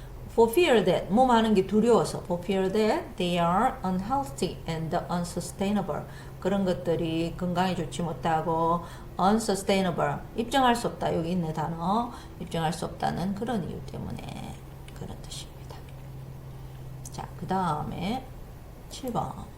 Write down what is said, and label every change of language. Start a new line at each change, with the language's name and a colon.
English: For fear that,
Korean: 뭐 하는 게 두려워서.
English: For fear that they are unhealthy and unsustainable.
Korean: 그런 것들이 건강에 좋지 못하고 unsustainable, 입증할 수 없다. 여기 있는 단어, 입증할 수 없다는 그런 이유 때문에 그런 뜻입니다. 자, 그 다음에 7번.